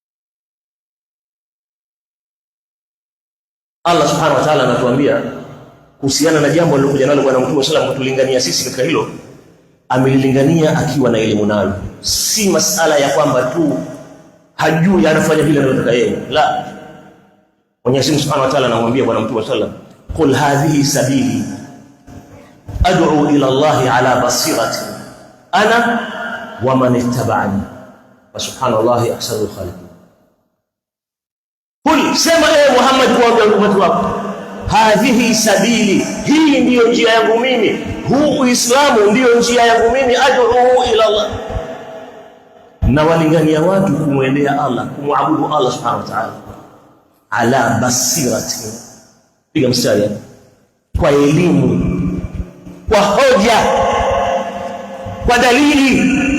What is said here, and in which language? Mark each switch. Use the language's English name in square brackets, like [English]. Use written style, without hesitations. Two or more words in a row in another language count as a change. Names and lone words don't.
[Swahili] Allah [Arabic] سبحانه وتعالى [Swahili] anatuambia kuhusiana na jambo alilokuja nalo Bwana Mtume [Arabic] صلى الله عليه وسلم [Swahili] kutulingania sisi katika hilo, amelilingania akiwa na elimu nalo, si masala ya kwamba tu hajui anafanya vile anataka yeye. La, Mwenyezi Mungu [Arabic] سبحانه وتعالى [Swahili] anamwambia Bwana Mtume [Arabic] صلى الله عليه وسلم, قل هذه سبيلي أدعو إلى الله على بصيرة أنا ومن اتبعني وسبحان الله أحسن الخالقين. [Swahili] Qul, sema ewe Muhammad kwa umati wako, [Arabic] هذه سبيلي, [Swahili] hii ndiyo njia yangu mimi, huu Uislamu ndiyo njia yangu mimi, [Arabic] أدعو إلى الله, [Swahili] na walingania watu kumwendea Allah, kumwabudu Allah [Arabic] سبحانه وتعالى, على بصيرة, [Swahili] piga mstari, kwa elimu, kwa hoja, kwa dalili.